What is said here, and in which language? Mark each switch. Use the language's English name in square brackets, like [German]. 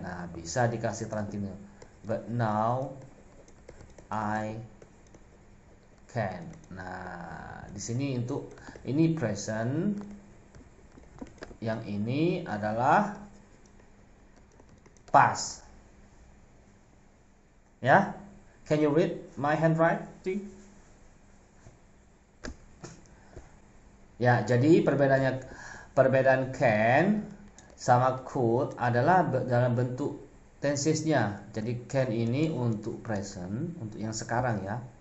[Indonesian] Nah, bisa dikasih transitif. [English] But now I can. [Indonesian] Nah, di sini untuk ini present, yang ini adalah past. [English] Ya, can you read my handwriting? [Indonesian] Ya, jadi perbedaan can sama could adalah dalam bentuk tensesnya. Jadi can ini untuk present, untuk yang sekarang ya.